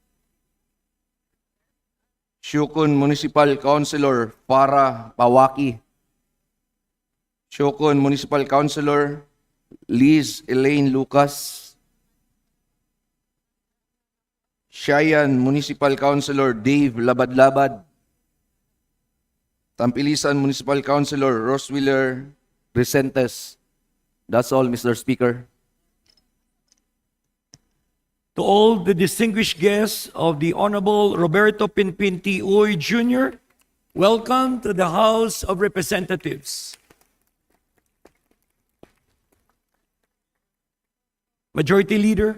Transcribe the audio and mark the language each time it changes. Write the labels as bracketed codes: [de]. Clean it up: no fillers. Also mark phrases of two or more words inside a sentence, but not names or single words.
[en] Shukon Municipal Councilor Farah Pawaki, Shukon Municipal Councilor Liz Elaine Lucas, Shayan Municipal Councilor Dave Labad-Labad, Tampilisan Municipal Councilor Roswiller Resentes. That's all, Mr. Speaker. To all the distinguished guests of the Honorable Roberto Pinpinti Uy Jr., welcome to the House of Representatives. Majority Leader.